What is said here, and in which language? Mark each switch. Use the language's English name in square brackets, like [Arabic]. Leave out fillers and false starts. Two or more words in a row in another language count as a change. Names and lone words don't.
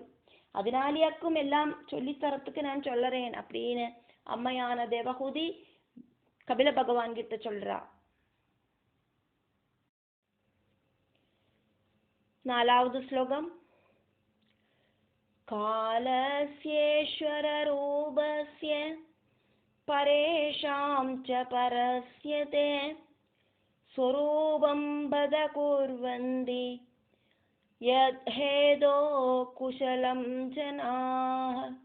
[Tamil] அதனாலேயாக்கும் எல்லாம் சொல்லித்தரத்துக்கு நான் சொல்லறேன் அப்படின்னு அம்மையான தேவஹூதி கபில பகவான் கிட்ட சொல்றா. 4வது ஸ்லோகம். [Sanskrit] कालस्येश्वररूपस्य परेषां च परस्य ते स्वरूपं बद कुर्वन्ति यद्धेदो कुशलं जनाः।